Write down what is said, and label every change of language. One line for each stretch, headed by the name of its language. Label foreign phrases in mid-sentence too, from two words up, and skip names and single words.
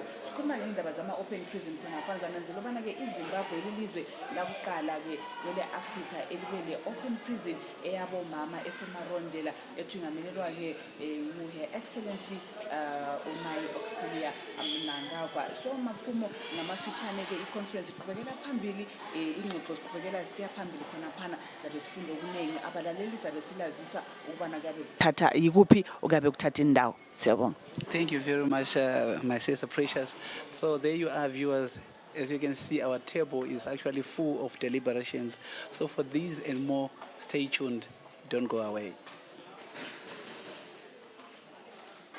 North Ndebele: Sikhuluma ngendaba
English: zama-open prison
North Ndebele: khona phansi zananzela ukubana-ke iZimbabwe lilizwe lakuqala-ke kwele-Afrika elibe
English: le-open prison
North Ndebele: eyabomama esemarondela ethungamelelwa-ke ngu-
English: Her Excellency
North Ndebele: uMai Auxilia Mnangagwa. So maphumo ngamafitshane-ke i-conference iqhubekela phambili, ingxoxo ziqhubekela siya phambili khona phana, sabe sifunda okuningi, abalaleli sabe silazisa ukubana kabe thatha yikuphi okabe kuthatha indawo. Siyabonga.
English: Thank you very much, my sister Precious. So there you are, viewers. As you can see, our table is actually full of deliberations. So for these and more, stay tuned. Don't go away.